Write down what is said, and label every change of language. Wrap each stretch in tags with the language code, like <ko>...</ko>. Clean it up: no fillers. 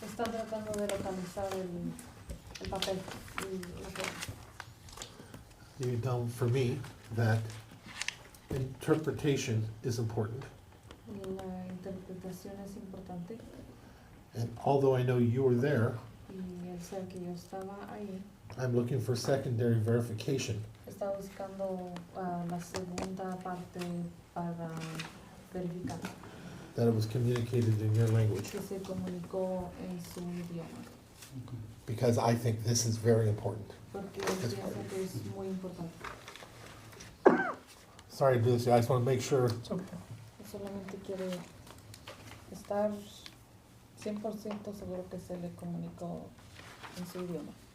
<es>Está tratando de localizar el papel. y la forma.</es> <en>You know, for me, that interpretation is important.</en> <es>La interpretación es importante</es> <en>And although I know you were there,</en> <es>y el ser que yo estaba ahí,</es> <en>I'm looking for secondary verification</en> <es>estaba buscando la segunda parte para verificar</es> <en>that it was communicated in your language,</en> <es>que se comunicó en su idioma.</es> <en>because I think this is very important.</en> <es>Porque pienso que es muy importante.</es> <en>Sorry to do this, I just want to make sure.</en> <es>Solamente quiere estar 100% seguro que se le comunicó en su idioma.</es>